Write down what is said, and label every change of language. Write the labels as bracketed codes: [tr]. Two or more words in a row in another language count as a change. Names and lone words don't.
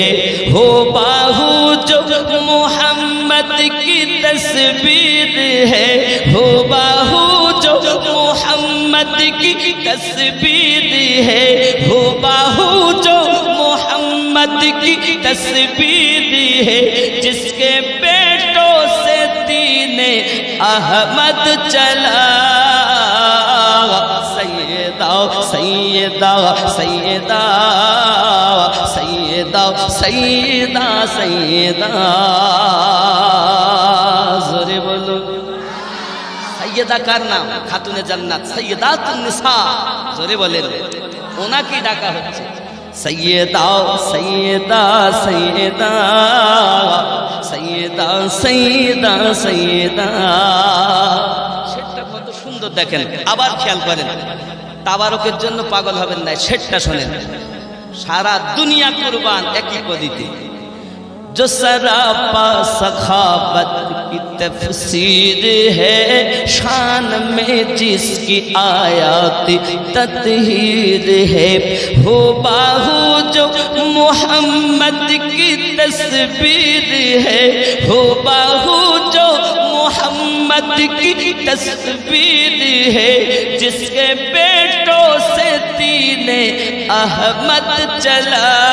[ur] ہو باہو جو محمد کی تصویر ہے، ہو باہو جو محمد کی تصویر ہے، ہو باہو جو محمد کی تصویر ہے، جس کے بیٹوں سے دین احمد چلا، سیدہ سیدہ سیدہ سیدہ سیدہ سیدہ، زورے بولو سیدہ [bn] কার নাম? খাতুনে জান্নাত সৈয়দাতুন নিসা, জোরে বলেন। ওনাকে ডাকা হচ্ছে সৈয়দা সৈয়দা সৈয়দা সৈয়দা সৈয়দা সৈয়দা। সেটা কত সুন্দর দেখেন, আবার খেয়াল করেন, তাবারকের জন্য পাগল হবেন না, সেটা শোনেন। সারা দুনিয়া কুরবান একই পদ্ধতি। [ur] جو سراپا سخاوت کی تفسیر ہے، شان میں جس کی آیات تطہیر ہے، ہو باہو جو محمد کی تصویر ہے، ہو باہو جو محمد کی تصویر ہے، جس کے بیٹوں سے دین احمد چلا،